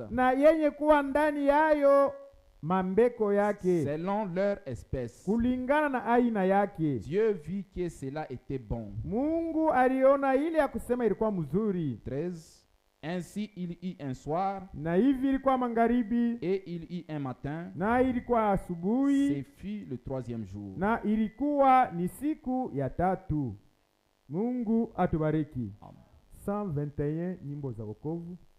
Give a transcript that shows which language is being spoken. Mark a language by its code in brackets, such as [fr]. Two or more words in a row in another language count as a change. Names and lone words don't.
[sw] na yenye kuwa ndani yayo mambeko yake [fr] selon leur espèce. [sw] kulingana na aina yake. [fr] Dieu vit que cela était bon. [sw] Mungu aliona ile ya kusema ilikuwa mzuri. 13. [fr] Ainsi il y eut un soir, [sw] Na hivi ilikuwa magharibi, [fr] et il y eut un matin. [sw] na ilikuwa asubuhi, [fr] Ce fut le 3e jour. [sw] na ilikuwa ni siku ya tatu. Mungu atubariki. Amen. 121 nyimbo za wokovu.